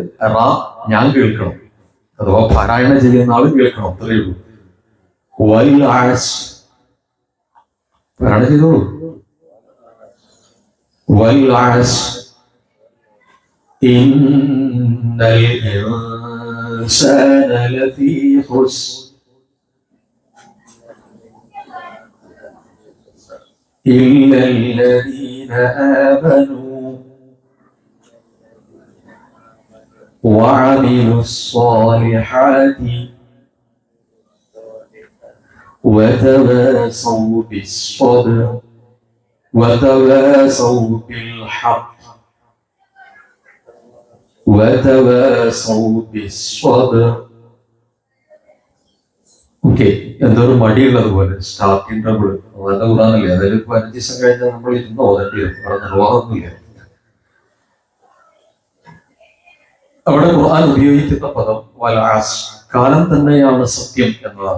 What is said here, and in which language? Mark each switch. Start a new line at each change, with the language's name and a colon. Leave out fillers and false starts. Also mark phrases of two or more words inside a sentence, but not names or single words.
Malayalam: റാ ഞാൻ കേൾക്കണം, അഥവാ പാരായണം ചെയ്യുന്ന ആള് കേൾക്കണം, അത്രയേ ഉള്ളൂ.
Arabic: والعصر
Malayalam: പാരായണം ചെയ്തോളൂ.
Arabic: والعصر إن الإنسان لفي خسر إلا الذين آمنوا وعملوا الصالحات وتواصوا بالصبر وتواصوا بالحق وتواصوا بالصبر.
Malayalam: ഓക്കെ, എന്തൊരു മടിയുള്ളത് പോലെ
English: starting trouble
Malayalam: നല്ല ഖുർആനല്ലേ, അതിൽ 15 ദിവസം കഴിഞ്ഞാൽ നമ്മൾ ഇരുന്ന് ഓതേണ്ടി വരും. അവിടെ നിർവാഹമൊന്നുമില്ല. അവിടെ ഖുർആൻ ഉപയോഗിക്കുന്ന പദം
Arabic: والعصر,
Malayalam: കാലം തന്നെയാണ് സത്യം എന്നതാണ്.